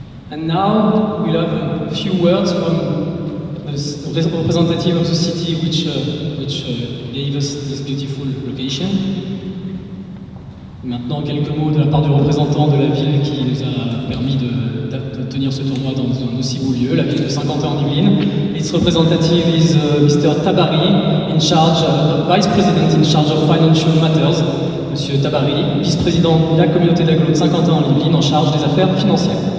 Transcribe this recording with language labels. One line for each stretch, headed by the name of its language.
English: And now we'll have a few words from the representative of the city which gave us this beautiful location.
French: Maintenant, quelques mots de la part du représentant de la ville qui nous a permis de tenir ce tournoi dans un aussi beau lieu, la ville de Saint-Quentin-en-Yvelines.
English: Its representative is Mr. Tabari, Vice President in charge of financial matters.
French: Monsieur Tabari, vice-président de la communauté d'agglo de Saint-Quentin-en-Yvelines en charge des affaires financières.